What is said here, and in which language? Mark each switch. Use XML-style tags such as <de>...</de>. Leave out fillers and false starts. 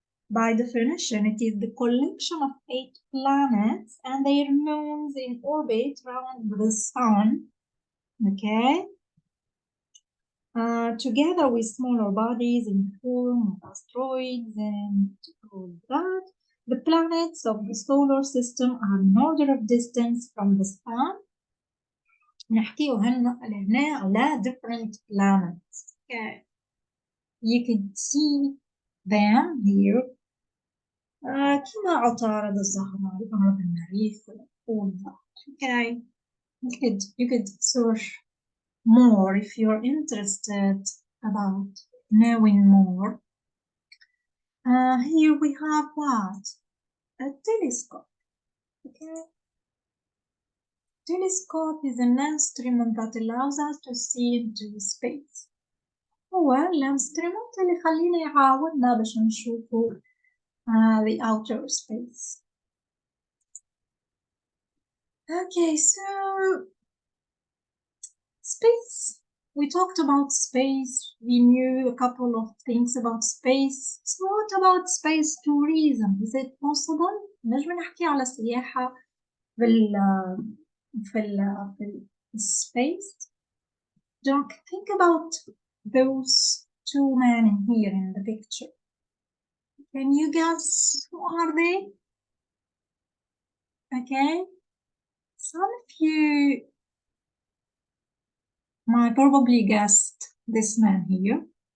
<en>By definition, it is the collection of 8 planets and their moons in orbit around the sun. okay. together with smaller bodies in the form of asteroids and all that. The planets of the solar system are in order of distance from the sun.</en> <ar>نحكيو هنا على</ar> <en>different planets. Okay. You can see them here.</en> <ar>كما عطارد الزهرة الأرض المريخ</ar> <en>all that. Okay. You could search more if you're interested about knowing more. Here we have what? A telescope. Okay. Telescope is an instrument that allows us to see into space.</en> <ar>هو الانسترومنت اللي يخلينا يعاوننا باش نشوفوا</ar> <en>the outer space. Okay, so space. We talked about space. We knew a couple of things about space. So what about space tourism? Is it possible?</en> <ar>نجم نحكي على السياحة في space.</ar> <en>Don't think about those two men in here in the picture. Can you guess who are they? Okay, some of you might probably guessed this man here.</en>